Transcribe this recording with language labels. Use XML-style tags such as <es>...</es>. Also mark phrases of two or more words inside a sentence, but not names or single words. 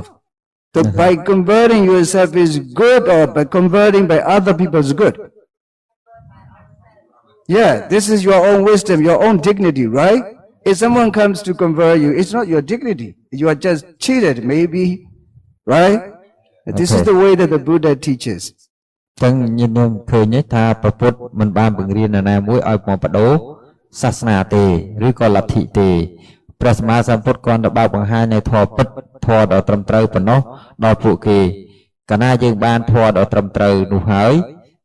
<en>So by converting yourself is good, or by converting by other people is good. Yeah, this is your own wisdom, your own dignity, right? If someone comes to convert you, it's not your dignity. You are just cheated, maybe, right? This is the way that the Buddha teaches.</en> <km>ចឹងញាតិញោមឃើញថាព្រះពុទ្ធមិនបានបង្រៀននរណាមួយឲ្យមកបដូរសាសនាទេឬក៏លទ្ធិទេព្រះសម្មាសម្ពុទ្ធគ្រាន់តែបើកបង្ហាញនៅធម៌ពិតធម៌ដ៏ត្រឹមត្រូវប៉ុណ្ណោះដល់ពួកគេកាលណាយើងបានធម៌ដ៏ត្រឹមត្រូវនោះហើយកា</km>